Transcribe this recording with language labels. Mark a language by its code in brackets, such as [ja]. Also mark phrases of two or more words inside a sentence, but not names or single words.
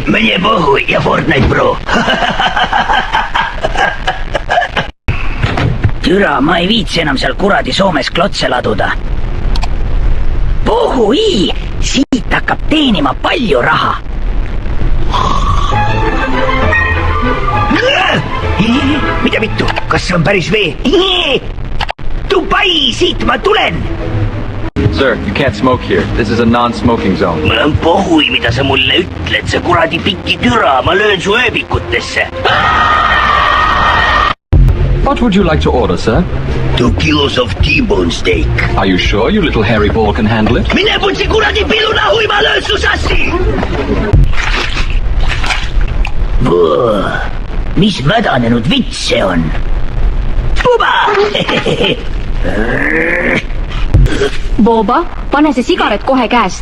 [ru] мне похуй [et] ja Fortnite, bro. Türa, ma ei viitsi enam seal kuradi Soomes klotse laduda. Pohhui! Siit hakkab teenima palju raha. Mida vittu? Kas see on päris vee? Dubai, siit ma tulen! [en] Sir, you can't smoke here. This is a non-smoking zone. [et] Mul on pohhui, mida sa mulle ütled. See kuradi piki türa, ma löön su ööbikutesse. [en] What would you like to order, sir? 2 kilos of T-bone steak. Are you sure you little hairy ball can handle it? [et] Mine putsi kuradi piluna, hui ma löön su sassi! Mis mädanenud vits see on? Buba! Boba, pane see sigaret kohe käest.